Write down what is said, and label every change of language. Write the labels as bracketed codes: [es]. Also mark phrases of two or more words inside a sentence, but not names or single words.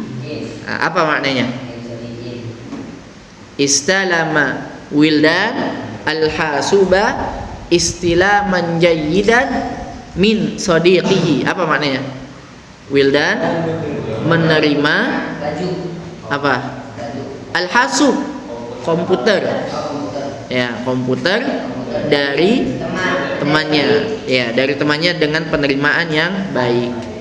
[id] Nah, apa maknanya? [ar] استلم ولدان الحاسوب استلاما جيدا من صديقه. [id] Apa maknanya? Wildan menerima apa? Al-hasub komputer. Ya, komputer dari temannya. Ya, dari temannya dengan penerimaan yang baik.